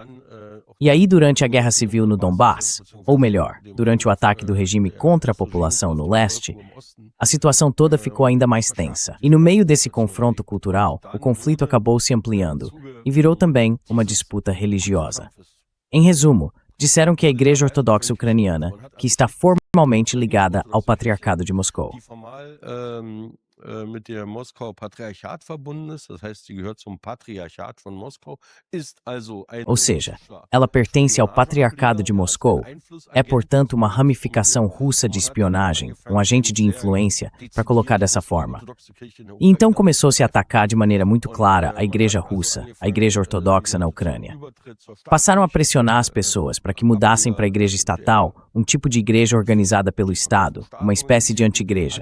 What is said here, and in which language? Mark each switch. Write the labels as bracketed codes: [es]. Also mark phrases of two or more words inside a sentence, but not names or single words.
[pt] E aí, durante a Guerra Civil no Donbass, ou melhor, durante o ataque do regime contra a população no leste, a situação toda ficou ainda mais tensa. E no meio desse confronto cultural, o conflito acabou se ampliando e virou também uma disputa religiosa. Em resumo, disseram que a Igreja Ortodoxa Ucraniana, que está formalmente ligada ao Patriarcado de Moscou, [de] mit der Moskauer Patriarchat verbunden ist, das heißt, sie gehört zum Patriarchat von Moskau, ist also eine [pt] ou seja, ela pertence ao Patriarcado de Moscou, é, portanto, uma ramificação russa de espionagem, um agente de influência, para colocar dessa forma. E então começou-se a atacar de maneira muito clara a Igreja Russa, a Igreja Ortodoxa na Ucrânia. Passaram a pressionar as pessoas para que mudassem para a Igreja Estatal, um tipo de igreja organizada pelo Estado, uma espécie de anti-igreja.